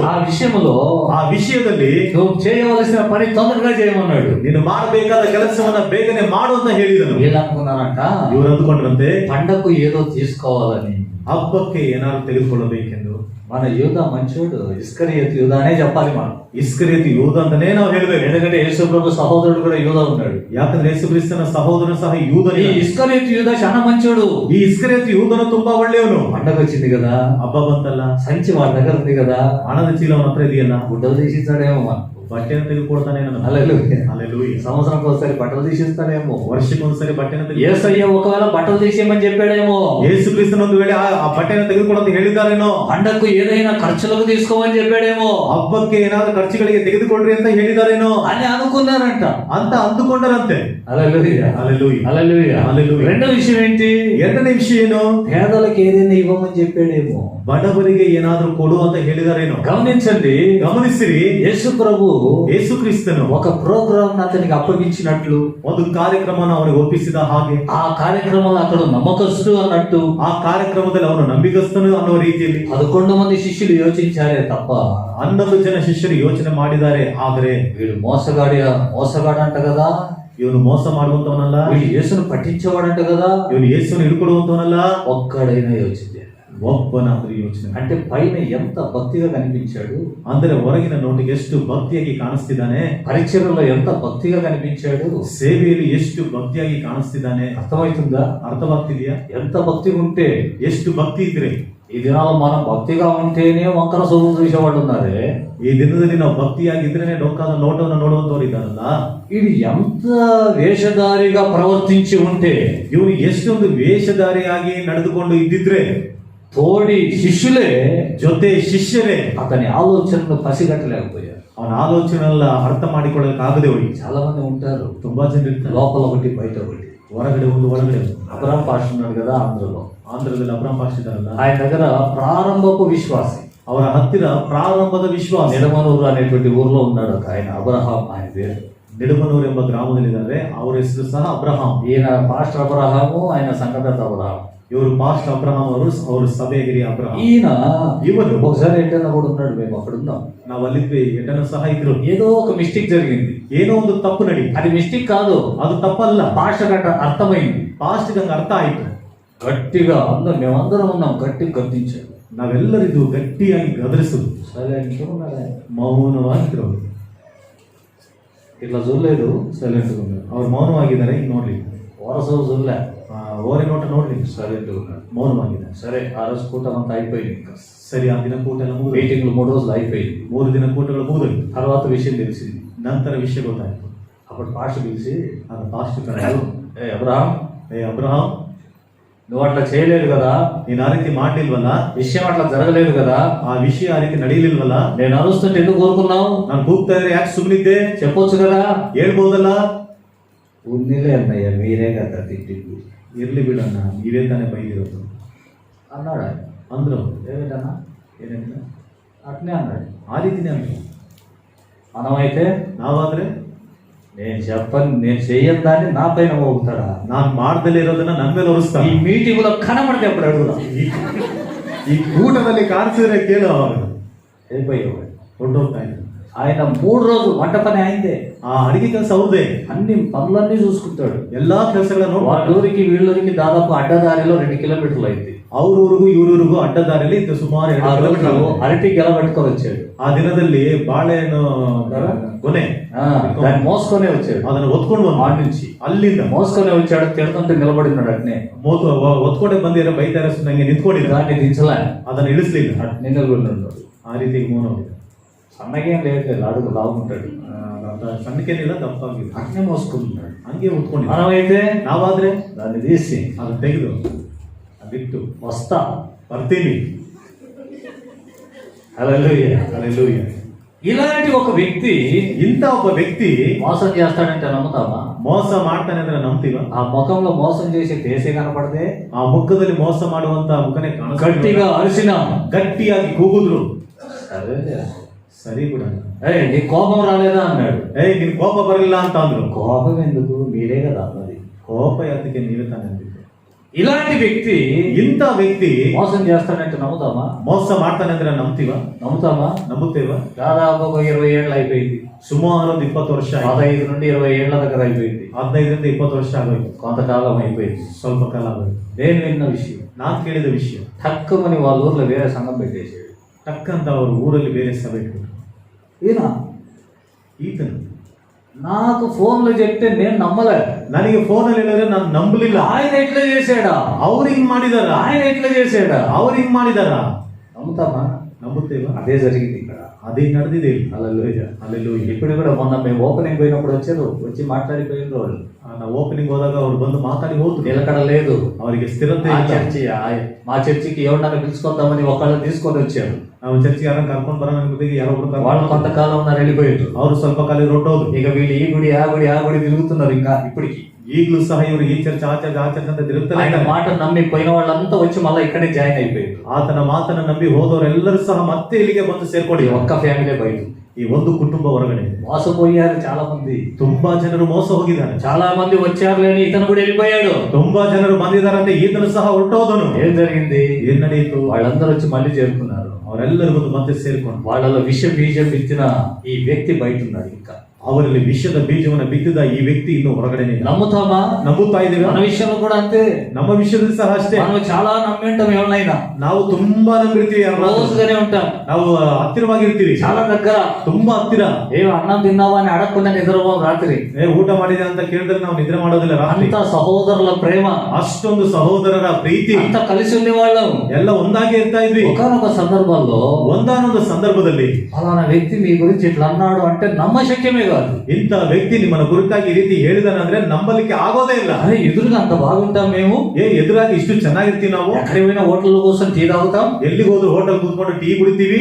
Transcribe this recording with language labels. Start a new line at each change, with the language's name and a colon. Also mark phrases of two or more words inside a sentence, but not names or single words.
Telugu: ఆ విషయంలో
Kannada: ಆ ವಿಷಯದಲ್ಲಿ
Telugu: నువ్వు చేయవలసిన పని తొందరగా చేయమన్నాడు.
Kannada: ನೀನು ಮಾಡಬೇಕಾದ ಕೆಲಸವನ್ನ ಬೇಗನೆ ಮಾಡು ಅಂತ ಹೇಳಿದನು.
Telugu: వీళ్ళు అనుకున్నారంట,
Kannada: ಇವರು ಅಂದುಕೊಂಡ್ರಂತೆ
Telugu: పండకు ఏదో తీసుకోవాలని.
Kannada: ಹಬ್ಬಕ್ಕೆ ಏನಾದ್ರು ತೆಗೆದುಕೊಳ್ಳಬೇಕೆಂದು.
Telugu: మన యూద మంచోడు, ఇస్కరియోతు యూద అనే చెప్పాలి మనం.
Kannada: ಇಸ್ಕರಿಯೋತು ಯೂದ ಅಂತಾನೆ ನಾವು ಹೇಳ್ಬೇಕು.
Telugu: ఎందుకంటే యేసు ప్రభు సహోదరుడు కూడా యూద ఉన్నాడు.
Kannada: ಯಾಕಂದ್ರೆ ಯೇಸು ಕ್ರಿಸ್ತನ ಸಹೋದರನು ಸಹ
Telugu: ఈ
Kannada: ಯೂದನೇ.
Telugu: ఇస్కరియోతు యూద చాలా మంచోడు.
Kannada: ಈ ಇಸ್ಕರಿಯೋತು ಯೂದನು ತುಂಬಾ ಒಳ್ಳೆಯವನು.
Telugu: పండగ వచ్చింది కదా,
Kannada: ಹಬ್ಬ ಬಂತಲ್ಲ,
Telugu: సంచి వాళ్ళ దగ్గర ఉంది కదా,
Kannada: ಹಣದ ಚೀಲ ಅವನ ಹತ್ರ ಇದೆಯಲ್ಲ,
Telugu: గుడ్డలు తీసిస్తాడేమో మనం.
Kannada: ಬಟ್ಟೆಯನ್ನು ತೆಗೆದುಕೊಡ್ತಾನೆ.
Telugu: హల్లెలూయా.
Kannada: ಹಲ್ಲೆಲೂಯಾ.
Telugu: సంవత్సరానికి ఒకసారి బట్టలు తీసిస్తాడేమో.
Kannada: ವರ್ಷಕ್ಕೊಂದ್ಸರಿ ಬಟ್ಟೆಯನ್ನು
Telugu: యేసయ్య ఒకవేళ బట్టలు తీసేయమని చెప్పాడేమో.
Kannada: ಯೇಸು ಕ್ರಿಸ್ತನ ಒಂದು ವೇಳೆ ಆ ಬಟ್ಟೆಯನ್ನು ತೆಗೆದುಕೊಳ್ಳು ಅಂತ ಹೇಳಿದ್ದಾರೇನೋ.
Telugu: పండగకు ఏదైనా ఖర్చులకు తీసుకోమని చెప్పాడేమో.
Kannada: ಹಬ್ಬಕ್ಕೆ ಏನಾದ್ರು ಖರ್ಚುಗಳಿಗೆ ತೆಗೆದುಕೊಳ್ರಿ ಅಂತ ಹೇಳಿದಾರೇನೋ
Telugu: అని అనుకున్నారంట,
Kannada: ಅಂತ ಅಂದುಕೊಂಡರಂತೆ.
Telugu: హల్లెలూయా, హల్లెలూయా. హల్లెలూయా. హల్లెలూయా. రెండో విషయం ఏంటి?
Kannada: ಎರಡನೇ ವಿಷಯ ಏನು?
Telugu: పేదలకు ఏదైనా ఇవ్వమని చెప్పాడేమో.
Kannada: ಬಡವರಿಗೆ ಏನಾದ್ರೂ ಕೊಡು ಅಂತ ಹೇಳಿದಾರೇನೋ.
Telugu: గమనించండి,
Kannada: ಗಮನಿಸಿರಿ.
Telugu: యేసు ప్రభు
Kannada: ಯೇಸು ಕ್ರಿಸ್ತನು
Telugu: ఒక ప్రోగ్రామ్ అతనికి అప్పగించినట్లు,
Kannada: ಒಂದು ಕಾರ್ಯಕ್ರಮನ ಅವನಿಗೆ ಒಪ್ಪಿಸಿದ ಹಾಗೆ,
Telugu: ఆ కార్యక్రమంలో అక్కడ నమ్మకస్తు అన్నట్టు
Kannada: ಆ ಕಾರ್ಯಕ್ರಮದಲ್ಲಿ ಅವನು ನಂಬಿಗಸ್ತನು ಅನ್ನೋ ರೀತಿಯಲ್ಲಿ
Telugu: 11 మంది శిష్యులు యోచించారే తప్ప
Kannada: 11 ಜನ ಶಿಷ್ಯರು ಯೋಚನೆ ಮಾಡಿದ್ದಾರೆ. ಆದರೆ
Telugu: వీడు మోసగాడంట కదా,
Kannada: ಇವನು ಮೋಸ ಮಾಡುವಂತವನಲ್ಲ,
Telugu: వీడు యేసును పట్టించేవాడంట కదా,
Kannada: ಇವನು ಯೇಸುವನ್ನು ಹಿಡ್ಕೊಡುವಂತವನಲ್ಲ,
Telugu: ఒక్కడైనా యోచించాడు.
Kannada: ಒಬ್ಬನಾದ್ರೂ ಯೋಚನೆ.
Telugu: అంటే పైన ఎంత భక్తిగా కనిపించాడు,
Kannada: ಅಂದ್ರೆ ಹೊರಗಿನ ನೋಟಿಗೆ ಎಷ್ಟು ಭಕ್ತಿಯಾಗಿ ಕಾಣಿಸ್ತಿದ್ದಾನೆ,
Telugu: పరిచర్యలో ఎంత భక్తిగా కనిపించాడు,
Kannada: ಸೇವೆಯಲ್ಲಿ ಎಷ್ಟು ಭಕ್ತಿಯಾಗಿ ಕಾಣಿಸ್ತಿದ್ದಾನೆ.
Telugu: అర్థమవుతుందా?
Kannada: ಅರ್ಥವಾಗ್ತಿದೆಯಾ?
Telugu: ఎంత భక్తిగా ఉంటే.
Kannada: ಎಷ್ಟು ಭಕ್ತಿ ಇದ್ರೆ
Telugu: ఈ దినాలు మనం భక్తిగా ఉంటేనే వంకర సూపు చూసేవాళ్ళు ఉన్నారే.
Kannada: ಈ ದಿನದಲ್ಲಿ ನಾವು ಭಕ್ತಿಯಾಗಿದ್ರೇನೆ ಡೊಕ್ಕಾದ ನೋಟವನ್ನು ನೋಡುವಂತವ್ರು ಇದ್ದಾರಲ್ಲ.
Telugu: ఇది ఎంత వేషధారిగా ప్రవర్తించి ఉంటే,
Kannada: ಇವನು ಎಷ್ಟೊಂದು ವೇಷಧಾರಿಯಾಗಿ ನಡೆದುಕೊಂಡು ಇದ್ದಿದ್ರೆ,
Telugu: తోడి శిష్యులే
Kannada: ಜೊತೆ ಶಿಷ್ಯರೇ
Telugu: అతని ఆలోచనలు పసిగట్టలేకపోయారు.
Kannada: ಅವನ ಆಲೋಚನೆಲ್ಲ ಅರ್ಥ ಮಾಡಿಕೊಳ್ಳಕ್ಕಾಗದೆ ಹೋಗಿ.
Telugu: చాలా మంది ఉంటారు,
Kannada: ತುಂಬಾ ಜನ ಇರ್ತಾರೆ,
Telugu: లోపల ఒకటి బయట ఒకటి.
Kannada: ಹೊರಗಡೆ ಒಂದು ಒಳಗಡೆ ಒಂದು.
Telugu: అబ్రహాం పాస్టర్ ఉన్నాడు కదా ఆంధ్రలో,
Kannada: ಆಂಧ್ರದಲ್ಲಿ ಅಬ್ರಾಮ್ ಪಾಸ್ಟರ್ ಇದ್ದಾರಲ್ಲ,
Telugu: ఆయన దగ్గర ప్రారంభపు విశ్వాసి,
Kannada: ಅವರ ಹತ್ತಿರ ಪ್ರಾರಂಭದ ವಿಶ್ವಾಸ.
Telugu: నిడమనూరు అనేటువంటి ఊర్లో ఉన్నాడు ఒక ఆయన, అబ్రహాం ఆయన పేరు.
Kannada: ನಿಡಮನೂರು ಎಂಬ ಗ್ರಾಮದಲ್ಲಿದ್ದಾರೆ. ಅವರ ಹೆಸರು ಸಹ ಅಬ್ರಹಾಂ.
Telugu: ఈయన పాస్టర్ అబ్రహాము, ఆయన సంఘపెద్ద అబ్రహాం.
Kannada: ಇವರು ಪಾಸ್ಟರ್ ಅಬ್ರಹಾಂ ಅವರು ಸಭೆ ಹಿರಿಯ ಅಬ್ರಹಾಂ.
Telugu: ఈయన
Kannada: ಇವನು
Telugu: ఒకసారి ఏంటన్నా కూడా ఉన్నాడు, మేము అక్కడ ఉన్నాం.
Kannada: ನಾವು ಅಲ್ಲಿದ್ವಿ, ಎಟನ ಸಹ ಇದ್ರು.
Telugu: ఏదో ఒక మిస్టేక్ జరిగింది.
Kannada: ಏನೋ ಒಂದು ತಪ್ಪು ನಡಿ.
Telugu: అది మిస్టేక్ కాదు,
Kannada: ಅದು ತಪ್ಪಲ್ಲ.
Telugu: భాష గట్ట అర్థమైంది.
Kannada: ಪಾಸ್ಟ್ಗೆ ಹಂಗ ಅರ್ಥ ಆಯ್ತು.
Telugu: గట్టిగా మేమందరం ఉన్నాం, గట్టిగా గద్దించాడు.
Kannada: ನಾವೆಲ್ಲರಿದು ಗಟ್ಟಿಯಾಗಿ ಗದರಿಸುದು.
Telugu: సైలెంట్ ఉన్నాడు ఆయన,
Kannada: ಮೌನವಾಗಿದ್ರು ಅವರು.
Telugu: ఇట్లా చూడలేదు, సైలెంట్ ఉన్నాడు.
Kannada: ಅವ್ರು ಮೌನವಾಗಿದ್ದಾರೆ. ಈಗ ನೋಡ್ಲಿ,
Telugu: వరసలు చూడలే,
Kannada: ಓರೆ ನೋಟ ನೋಡ್ಲಿಲ್ಲ.
Telugu: సరే ఉన్నాడు.
Kannada: ಮೌನವಾಗಿದ್ದಾನೆ.
Telugu: సరే ఆ రోజు కూటం అంతా అయిపోయింది. ఇంకా
Kannada: ಸರಿ, ಆ ದಿನ ಕೂಟ ಎಲ್ಲ ಮುಗಿದು
Telugu: మీటింగ్లు 3 రోజులు అయిపోయింది.
Kannada: 3 ದಿನ ಕೂಟಗಳು ಮುಗಿದೋಯ್ತು.
Telugu: తర్వాత విషయం తెలిసింది.
Kannada: ನಂತರ ವಿಷಯ ಗೊತ್ತಾಯ್ತು.
Telugu: అప్పుడు పాస్టర్ పిలిచి,
Kannada: ಆಗ ಪಾಸ್ಟರ್ ಕರೆದು,
Telugu: ఏ అబ్రహాం,
Kannada: ಏ ಅಬ್ರಹಾಂ,
Telugu: నువ్వు అట్లా చేయలేదు కదా,
Kannada: ನೀನ್ ಆ ರೀತಿ ಮಾಡ್ಲಿಲ್ವಲ್ಲ,
Telugu: విషయం అట్లా జరగలేదు కదా,
Kannada: ಆ ವಿಷಯ ಆ ರೀತಿ ನಡೀಲಿಲ್ವಲ್ಲ,
Telugu: నేను అరుస్తుంటే ఎందుకు కోరుకున్నావు,
Kannada: ನಾನು ಕೂಗ್ತಾ ಇದ್ರೆ ಯಾಕೆ ಸುಮ್ಮನಿದ್ದೆ,
Telugu: చెప్పొచ్చు కదా,
Kannada: ಹೇಳ್ಬೋದಲ್ಲ.
Telugu: ఉన్నిలే అన్నయ్య, మీరే కదా తిట్టింది
Kannada: ಇರ್ಲಿ ಬಿಡಣ್ಣ, ನೀವೇ ತಾನೇ ಬೈದಿರೋದು
Telugu: అన్నాడు. ఆయన
Kannada: ಅಂದ್ರು.
Telugu: ఏమిటన్నా,
Kannada: ಏನೇನಿಲ್ಲ,
Telugu: అట్నే అన్నాడు.
Kannada: ಆ ರೀತಿನೇ ಅಂದ್ರು.
Telugu: మనమైతే
Kannada: ನಾವಾದ್ರೆ
Telugu: నేను చెప్పను, నేను చెయ్యని దాన్ని నా పైన మోగుతాడా,
Kannada: ನಾನ್ ಮಾಡ್ದಲೇ ಇರೋದನ್ನ ನನ್ ಮೇಲೆ
Telugu: ఈ
Kannada: ಹೊರಿಸ್ತಾನೆ.
Telugu: మీటింగ్ లో కనబడితే అప్పుడు అడుగుదాం.
Kannada: ಈ ಕೂಟದಲ್ಲಿ ಕಾಣಿಸಿದ್ರೆ ಕೇಳು, ಅವಾಗ
Telugu: అయిపోయేవాడు.
Kannada: ಹೊರಟೋಗ್ತಾ ಇದ್ರು.
Telugu: ఆయన 3 రోజులు వంట పని అయిందే,
Kannada: ಆ ಅಡಿಗೆ ಕೆಲಸ ಅವ್ರದೇ,
Telugu: అన్ని పనులన్నీ చూసుకుంటాడు.
Kannada: ಎಲ್ಲಾ ಕೆಲಸಗಳನ್ನ
Telugu: వాళ్ళ ఊరికి వీళ్ళూరికి దాదాపు అడ్డదారిలో 2 కిలోమీటర్లు అయింది.
Kannada: ಅವ್ರೂರಿಗೂ ಇವ್ರೂರಿಗೂ ಅಡ್ಡದಾರಿಯಲ್ಲಿ ಇತ್ತು ಸುಮಾರು 2 ಕಿಲೋಮೀಟರ್.
Telugu: అరటి గెల పట్టుకొని వచ్చాడు.
Kannada: ಆ ದಿನದಲ್ಲಿ ಬಾಳೆಹಣ್ಣು ಕೊನೆ
Telugu: దాన్ని మోసుకొనే వచ్చాడు.
Kannada: ಅದನ್ನು ಒತ್ಕೊಂಡು ಬಂದ
Telugu: ఆడి నుంచి
Kannada: ಅಲ್ಲಿಂದ
Telugu: మోసుకొనే వచ్చాడు. తిడుతుంటే నిలబడినాడు. అట్నే
Kannada: ಒತ್ಕೊಂಡೆ ಬಂದಿರೋ ಬೈತಾರೆ, ನಂಗೆ ನಿಂತ್ಕೊಂಡಿದ್ದ,
Telugu: దాన్ని దించలే,
Kannada: ಅದನ್ನ ಇಳಿಸ್ಲಿಲ್ಲ.
Telugu: అట్నే నిలబడినాడు.
Kannada: ಆ ರೀತಿ ಮೌನ ಹೋಗಿದೆ.
Telugu: సన్నగేం లేదు, అడుగు లాగుంటాడు.
Kannada: ಸಣ್ಣಕ್ಕೇನಿಲ್ಲ, ದಪ್ಪಾಗಿಲ್ಲ,
Telugu: అట్నే మోసుకుంటున్నాడు.
Kannada: ಹಂಗೆ ಉತ್ಕೊಂಡಿದ್ದ.
Telugu: మనమైతే
Kannada: ನಾವಾದ್ರೆ
Telugu: దాన్ని తీసి
Kannada: ಅದನ್ನ ತೆಗೆದು ಬಿಟ್ಟು
Telugu: వస్తా
Kannada: ಬರ್ತೀನಿ.
Telugu: హల్లెలూయా.
Kannada: ಹಲ್ಲೆಲೂಯಾ.
Telugu: ఇలాంటి ఒక వ్యక్తి
Kannada: ಇಂಥ ಒಬ್ಬ ವ್ಯಕ್ತಿ
Telugu: మోసం చేస్తాడంటే నమ్ముతావా?
Kannada: ಮೋಸ ಮಾಡ್ತಾನೆ ಅಂದ್ರೆ ನಂಬ್ತೀವ?
Telugu: ఆ ముఖంలో మోసం చేసే దేశే కనపడితే
Kannada: ಆ ಮುಖದಲ್ಲಿ ಮೋಸ ಮಾಡುವಂತ ಮುಖನೇ
Telugu: గట్టిగా అరిసిన,
Kannada: ಗಟ್ಟಿಯಾಗಿ ಕೂಗುದ್ರು.
Telugu: సరే
Kannada: ಸರಿ ಬಿಡ,
Telugu: నీ కోపం రాలేదా అన్నాడు.
Kannada: ನಿನ್ ಕೋಪ ಬರಲಿಲ್ಲ ಅಂತ ಅಂದ್ರು.
Telugu: కోపం ఎందుకు, మీరే కదా అన్నది.
Kannada: ಕೋಪ ಯಾತಕ್ಕೆ, ನೀವೇ ತಾನೇ ಅಂದಿದ್ದು.
Telugu: ఇలాంటి వ్యక్తి
Kannada: ಇಂಥ ವ್ಯಕ್ತಿ
Telugu: మోసం చేస్తాడంటే నమ్ముతామా?
Kannada: ಮೋಸ ಮಾಡ್ತಾನೆ ಅಂದ್ರೆ ನಂಬ್ತೀವ?
Telugu: నమ్ముతామా?
Kannada: ನಂಬುತ್ತೇವ?
Telugu: దాదాపు ఒక 20 ఏళ్ళు అయిపోయింది.
Kannada: ಸುಮಾರು 20 ವರ್ಷ ಆಯ್ತು.
Telugu: 15 నుండి 20 ఏళ్ల దగ్గర అయిపోయింది.
Kannada: 15ರಿಂದ 20 ವರ್ಷ ಆಗೋಯ್ತು.
Telugu: కొంతకాలం అయిపోయింది.
Kannada: ಸ್ವಲ್ಪ ಕಾಲ ಆಗೋಯ್ತು.
Telugu: నేను విన్న విషయం,
Kannada: ನಾನ್ ಕೇಳಿದ ವಿಷಯ,
Telugu: తక్కువని వాళ్ళ ఊర్లో వేరే సంఘం పెట్టేసాడు.
Kannada: ಟಕ್ಕಂತ ಅವರು ಊರಲ್ಲಿ ಬೇರೆ ಸಭೆ ಇಟ್ಬಿಟ್ರು.
Telugu: ఈయన
Kannada: ಈತನು
Telugu: నాకు ఫోన్లో చెప్తే నేను నమ్మలే.
Kannada: ನನಗೆ ಫೋನಲ್ಲಿ ಹೇಳಿದ್ರೆ ನಾನು ನಂಬಲಿಲ್ಲ.
Telugu: ఆయన ఎట్లా చేశాడా,
Kannada: ಅವ್ರು ಹಿಂಗ್ ಮಾಡಿದಾರ,
Telugu: ఆయన ఎట్లా చేశాడా,
Kannada: ಅವ್ರು ಹಿಂಗ್ ಮಾಡಿದಾರ,
Telugu: నమ్ముతామా?
Kannada: ನಂಬುತ್ತೇವ?
Telugu: అదే జరిగింది ఇక్కడ.
Kannada: ಅದೇ ನಡೆದಿದೆ.
Telugu: హల్లెలూయా.
Kannada: ಅಲ್ಲೆಲ್ಲೂಯ್ಯ.
Telugu: ఇప్పుడు కూడా మొన్న మేము ఓపెనింగ్ పోయినప్పుడు వచ్చారు, వచ్చి మాట్లాడిపోయిన వాళ్ళు.
Kannada: ನಾವು ಓಪನಿಂಗ್ ಹೋದಾಗ ಅವ್ರು ಬಂದು ಮಾತಾಡಿ ಹೋದ್ರು.
Telugu: నిలకడ లేదు,
Kannada: ಅವರಿಗೆ ಸ್ಥಿರತೆ
Telugu: ఆ
Kannada: ಇಲ್ಲ.
Telugu: చర్చి మా చర్చికి ఎవరినైనా పిలుచుకొద్దామని ఒకళ్ళు తీసుకొని వచ్చారు.
Kannada: ನಾವು ಚರ್ಚಿಗೆ ಯಾರನ್ನ ಕರ್ಕೊಂಡು ಬರೋಣ ಅನ್ಬಿಟ್ಟಿಗೆ ಯಾರೊಬ್ರು
Telugu: వాళ్ళు కొంతకాలం ఉన్నారు, వెళ్ళిపోయారు.
Kannada: ಅವರು ಸ್ವಲ್ಪ ಕಾಲ ಹೊರಟೋದ್ರು.
Telugu: ఇక వీళ్ళు ఈ గుడి ఆ గుడి ఆ గుడి తిరుగుతున్నారు. ఇంకా ఇప్పటికి
Kannada: ಈಗಲೂ ಸಹ ಇವರು ಈ ಚರ್ಚ್ ಆ ಚರ್ಚ್ ಆ ಚರ್ಚ್ ಅಂತ ತಿರುಗ್ತಾರೆ.
Telugu: ఆయన మాట నమ్మి పోయిన వాళ్ళంతా వచ్చి మళ్ళీ ఇక్కడే జాయిన్ అయిపోయారు.
Kannada: ಆತನ ಮಾತನ್ನ ನಂಬಿ ಹೋದವರೆಲ್ಲರೂ ಸಹ ಮತ್ತೆ ಇಲ್ಲಿಗೆ ಬಂದು
Telugu: ఈ
Kannada: ಸೇರ್ಕೊಳ್ಳಿ.
Telugu: ఒక్క ఫ్యామిలీ బయట
Kannada: ಈ ಒಂದು ಕುಟುಂಬ ಹೊರಗಡೆ
Telugu: మోసపోయారు చాలా మంది.
Kannada: ತುಂಬಾ ಜನರು ಮೋಸ ಹೋಗಿದ್ದಾರೆ.
Telugu: చాలా మంది వచ్చారు లేని ఇతను కూడా వెళ్ళిపోయాడు.
Kannada: ತುಂಬಾ ಜನರು ಬಂದಿದ್ದಾರಂತೆ, ಈತನು ಸಹ ಹೊರಟೋದನು.
Telugu: ఏం జరిగింది?
Kannada: ಏನ್ ನಡೆಯಿತು?
Telugu: వాళ్ళందరూ వచ్చి మళ్ళీ చేరుకున్నారు.
Kannada: ಅವರೆಲ್ಲರೂ ಬಂದು ಮತ್ತೆ ಸೇರ್ಕೊಂಡು
Telugu: వాళ్ళలో విష బీజం విత్తిన ఈ వ్యక్తి బయట ఉన్నాడు. ఇంకా
Kannada: ಅವರಲ್ಲಿ ವಿಷದ ಬೀಜವನ್ನು ಬಿತ್ತಿದ ಈ ವ್ಯಕ್ತಿ ಇನ್ನು ಹೊರಗಡೆನೆ ಇಲ್ಲ.
Telugu: నమ్ముతామా?
Kannada: ನಂಬುತ್ತಾ ಇದ್ದೀವಿ.
Telugu: మన విషయంలో కూడా అంతే.
Kannada: ನಮ್ಮ ವಿಷಯದಲ್ಲಿ ಸಹ ಅಷ್ಟೇ.
Telugu: మనం చాలా నమ్మి ఉంటాం ఎవరినైనా,
Kannada: ನಾವು ತುಂಬಾ ನಂಬಿರ್ತೀವಿ,
Telugu: రోజుగానే ఉంటాం,
Kannada: ನಾವು ಹತ್ತಿರವಾಗಿರ್ತೀವಿ,
Telugu: చాలా దగ్గర.
Kannada: ತುಂಬಾ ಹತ್ತಿರ.
Telugu: ఏ అన్నం తిన్నావా అని అడగకుండా నిద్రపోం రాత్రి.
Kannada: ಊಟ ಮಾಡಿದೆ ಅಂತ ಕೇಳಿದ್ರೆ ನಾವು ನಿದ್ರೆ ಮಾಡೋದಿಲ್ಲ ರಾತ್ರಿ.
Telugu: అంత సహోదరుల ప్రేమ,
Kannada: ಅಷ್ಟೊಂದು ಸಹೋದರರ ಪ್ರೀತಿ,
Telugu: అంత కలిసి ఉండేవాళ్ళం.
Kannada: ಎಲ್ಲ ಒಂದಾಗಿ ಇರ್ತಾ ಇದ್ವಿ.
Telugu: ఒకనొక సందర్భంలో
Kannada: ಒಂದಾನೊಂದು ಸಂದರ್ಭದಲ್ಲಿ
Telugu: ఫలానా వ్యక్తి మీ గురించి ఇట్లా అన్నాడు అంటే నమ్మశక్యమే కాదు.
Kannada: ಇಂಥ ವ್ಯಕ್ತಿ ನಿಮ್ಮನ್ನ ಕುರಿತಾಗಿ ಈ ರೀತಿ ಹೇಳಿದಾನಂದ್ರೆ ನಂಬಲಿಕ್ಕೆ ಆಗೋದೇ ಇಲ್ಲ.
Telugu: అరే ఎదురుగా అంత బాగుంటాం మేము,
Kannada: ಎದುರಾಗಿ ಇಷ್ಟು ಚೆನ್ನಾಗಿರ್ತೀವಿ ನಾವು.
Telugu: ఎక్కడికి పోయినా హోటల్ కోసం టీ తాగుతాం,
Kannada: ಎಲ್ಲಿಗೆ ಹೋದ್ರು ಹೋಟೆಲ್ ಕೂತ್ಕೊಂಡು ಟೀ ಕುಡಿತೀವಿ,